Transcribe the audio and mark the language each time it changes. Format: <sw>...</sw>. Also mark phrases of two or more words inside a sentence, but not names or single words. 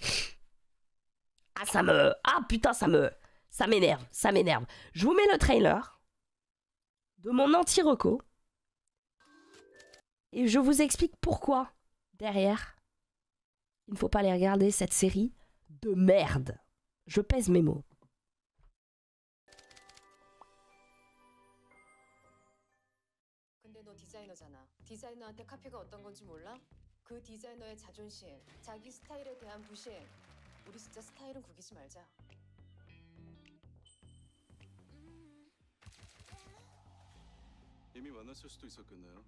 <fr>Ça m'énerve. Je vous mets le trailer de mon anti-reco et je vous explique pourquoi, derrière, il ne faut pas aller regarder cette série de merde. Je pèse mes mots.</fr> <ko>근데 너 디자이너잖아. 디자이너한테 카피가 어떤 건지 몰라? 그 디자이너의 자존심, 자기 스타일에 대한 부심. 우리 진짜 스타일은 구기지 말자. 이미 만났을 수도 있었겠네요.</ko>